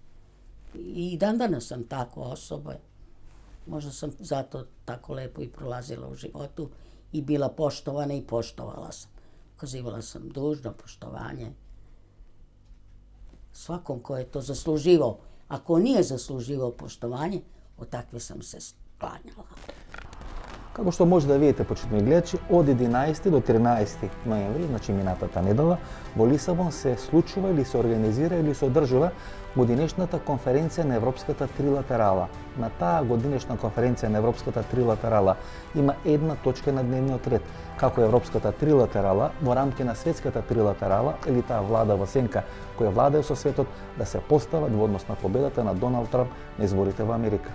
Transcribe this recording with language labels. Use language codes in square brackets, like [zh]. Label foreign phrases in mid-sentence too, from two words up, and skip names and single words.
[sr] I dan danas sam takva osoba. Možda sam zato tako lepo i prolazila u životu i bila poštovana i poštovala sam. Ukazivala sam dužno poštovanje svakom ko je to zasluživao. Ako nije zasluživao poštovanje, od takve sam se sklanjala. [mk] Како што може да видите, почитни гледачи, од 11 до 13 ноември, значи минатата недела, во Лисабон се случува или се организира или се одржува годинешната конференција на Европската трилатерала. На таа годинешна конференција на Европската трилатерала има една точка на дневниот ред, како Европската трилатерала во рамки на Светската трилатерала или таа влада во сенка која владае со светот да се постават во однос на победата на Доналд Трамп на изборите во Америка.